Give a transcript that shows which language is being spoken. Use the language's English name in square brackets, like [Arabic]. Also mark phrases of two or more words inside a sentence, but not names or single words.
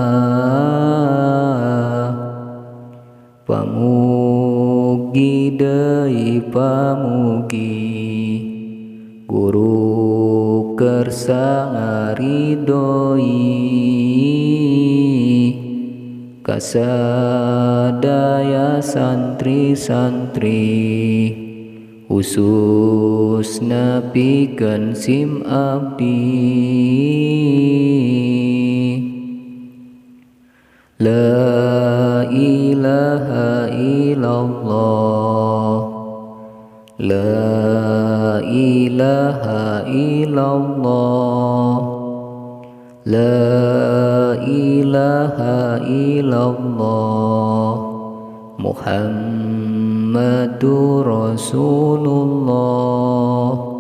[Sundanese] Pamugi deui pamugi guru kersa ngaridoi kasadaya santri-santri khususna pikeun sim abdi. [Arabic] لا إله إلا الله، لا إله إلا الله، لا إله إلا الله، محمد رسول الله.